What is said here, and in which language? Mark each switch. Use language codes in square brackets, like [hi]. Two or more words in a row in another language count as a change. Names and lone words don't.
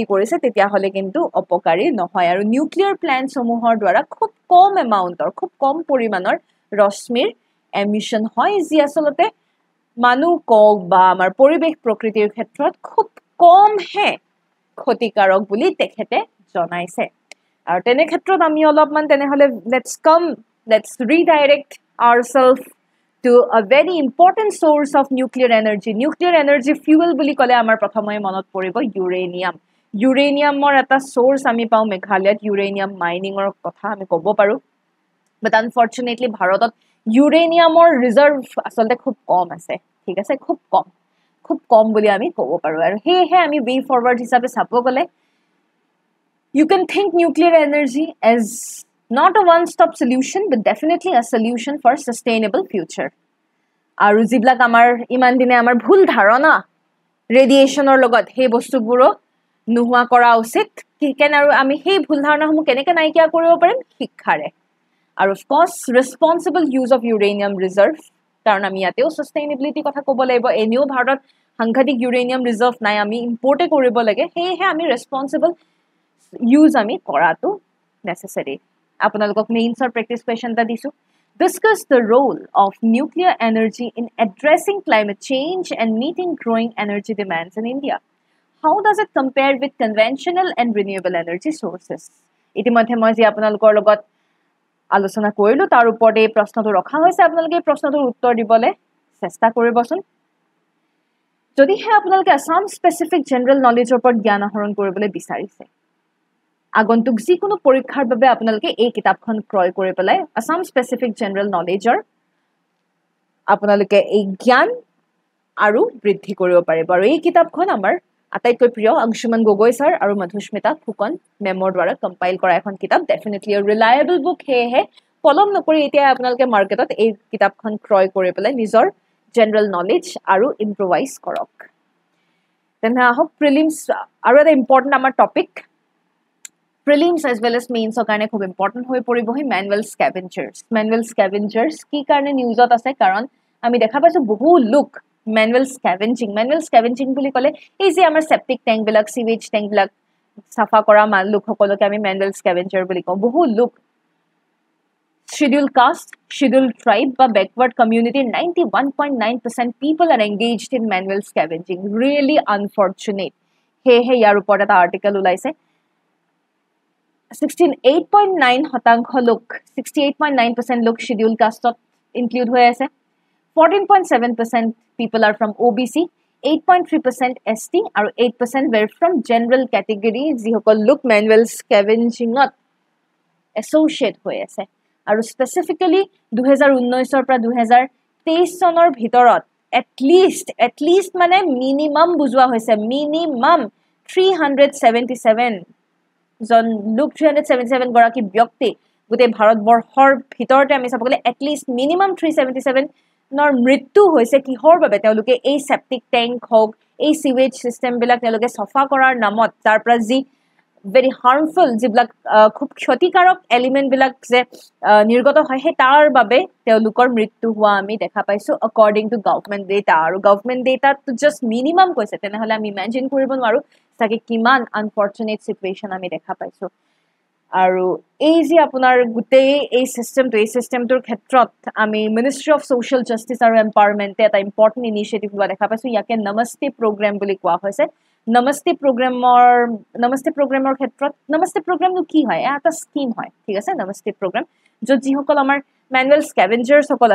[as] কৰিছে তেতিয়া হলে কিন্তু অপকাৰী নহয় আৰু [en] nuclear plants [as] সমূহৰ দ্বাৰা খুব কম এমাউন্টৰ খুব কম পৰিমাণৰ ৰশ্মিৰ এমিশন হয় যি আসলতে মানুহ কক বা আমাৰ পৰিবেশ প্ৰকৃতিৰ ক্ষেত্ৰত খুব কম হে ক্ষতিকাৰক বুলি তেখেতে জনাইছে আৰু তেনে ক্ষেত্ৰত আমি অলপমান তেনেহলে [en] let's redirect ourselves to a very important source of nuclear energy fuel [as] বুলি ক'লে আমাৰ প্ৰথমে মনত পৰিব ইউৰেনিয়ামৰ এটা সোৰ্স আমি পাও মেঘালয়ত [en] uranium miningৰ [as] কথা আমি ক'ব পাৰো [en] but unfortunately [as] ভাৰতত ইউৰেনিয়ামৰ ৰিজাৰ্ভ আসলতে খুব কম আছে ঠিক আছে খুব কম বুলি আমি ক'ব পাৰো আৰু হেহে আমি [en] way forward [as] হিচাপে চাব গলে [en] you can think nuclear energy as not a one-stop solution but definitely a solution for sustainable future [as] আৰু যিবিলাক আমাৰ ইমান দিনে আমাৰ ভুল ধাৰণা ৰেডিয়েশনৰ লগত হে বস্তুবোৰো নোহোৱা কৰা উচিত কিকেন আৰু আমি হে ভুল ধাৰণাসমূহ কেনেকৈ নাইকিয়া কৰিব পাৰিম শিক্ষাৰে আৰু [en] of course responsible use of uranium reserve [as] কাৰণ আমি ইয়াতেও sustainability কথা ক'ব লাগিব এনেও ভাৰতত সাংঘাতিক [en] uranium reserve [as] নাই আমি ইম্পৰ্ট কৰিব লাগে হেহে আমি [en] responsible use [as] আমি কৰাটো necessary আপোনালোকক [en] mainsৰ practice question [as] এটা দিছো [en] discuss the role of nuclear energy in addressing climate change and meeting growing energy demands in India how does it compare with conventional and renewable energy sources [as] ইতিমধ্যে মই যে আপোনালোকৰ লগত আলোচনা কৰিলো তাৰ ওপৰতে এই প্ৰশ্নটো ৰখা হৈছে আপোনালোকে প্ৰশ্নটোৰ উত্তৰ দিবলে চেষ্টা কৰিবচোন যদি হে আপোনালোকে [en] Assam specific general knowledgeৰ [as] ওপৰত জ্ঞান আহৰণ কৰিবলৈ বিচাৰিছে আগন্তুক যিকোনো পৰীক্ষাৰ বাবে আপোনালোকে এই কিতাপখন ক্ৰয় কৰি পেলাই [en] Assam specific general knowledgeৰ [as] আপোনালোকে এই জ্ঞান আৰু বৃদ্ধি কৰিব পাৰিব আৰু এই কিতাপখন আমাৰ আটাইতকৈ প্ৰিয় অংশুমান গগৈ স্যাৰ আৰু মধুস্মিতা ফুকন মেমৰ দ্বাৰা কম্পাইল কৰা এখন কিতাপ [en] definitely a reliable book [as] হেহে পলম নকৰি এতিয়া আপোনালোকে মাৰ্কেটত এই কিতাপখন ক্ৰয় কৰি পেলাই নিজৰ [en] general knowledge [as] আৰু ইম্প্ৰোভাইজ কৰক তেনে আহক প্ৰিলিমছ আৰু এটা ইম্পৰ্টেন্ট আমাৰ টপিক [en] prelims as well as mains [as] কাৰণে খুব ইম্পৰ্টেন্ট হৈ পৰিব হি [en] manual scavengers [as] কি কাৰণে নিউজত আছে কাৰণ আমি দেখা পাইছো বহু লোক [en] manual scavenging [as] বুলি ক'লে এই যে আমাৰ [en] septic tank [as] বিলাক [en] sewage tank [as] বিলাক সাফা কৰা লোক সকলকে আমি [en] manual scavenger [as] বুলি কওঁ বহু লোক [en] scheduled caste scheduled tribe [as] বা [en] backward community 91.9% people are engaged in manual scavenging really unfortunate [as] সেয়েহে ইয়াৰ ওপৰত এটা আৰ্টিকেল ওলাইছে 68.9% লোক 68.9% লোক [en] scheduled casteত [as] ইনক্লুড হৈ আছে [en] 14.7% people are from OBC 8.3% ST [as] আৰু [en] 8% were from general category [as] যিসকল লোক [en] manual scavengingত associate [as] হৈ আছে আৰু specifically 2019 পৰা 2023 চনৰ ভিতৰত [en] at least [as] মানে minimum বুজোৱা হৈছে minimum 377 জন লোক 377 গৰাকী ব্যক্তি গোটেই ভাৰতবৰ্ষৰ ভিতৰতে আমি চাব গ'লে [en] at least minimum [as] 377 নৰ মৃত্যু হৈছে কিহৰ বাবে তেওঁলোকে এই [en] septic tank [as] হওক এই [en] sewage system [as] বিলাক তেওঁলোকে সফা কৰাৰ নামত তাৰ পৰা যি [en] very harmful [as] যিবিলাক খুব ক্ষতিকাৰক এলিমেন্ট বিলাক যে নিৰ্গত হয় হে তাৰ বাবে তেওঁলোকৰ মৃত্যু হোৱা আমি দেখা পাইছো [en] according to government data [as] আৰু [en] government data to just minimum [as] কৈছে তেনেহলে আমি ইমাজিন কৰিব নোৱাৰো তাকে কিমান [en] unfortunate situation [as] আমি দেখা পাইছো আৰু এই যে আপোনাৰ গুটেই এই সিস্টেমটোৰ ক্ষেত্ৰত আমি মিনিষ্ট্ৰি অফ সোশ্যাল জাস্টিস আৰু এম্পাৱাৰমেন্টে এটা ইম্পৰ্টেন্ট ইনিশিয়েটিভ লোৱা দেখা পাইছো ইয়াকে নমস্তে প্ৰগ্ৰাম বুলি কোৱা হৈছে নমস্তে প্ৰগ্ৰামৰ ক্ষেত্ৰত নমস্তে প্ৰগ্ৰামটো কি হয় এটা স্কিম হয় ঠিক আছে নমস্তে প্ৰগ্ৰাম য'ত যিসকল আমাৰ [en] manual scavengers [as] সকল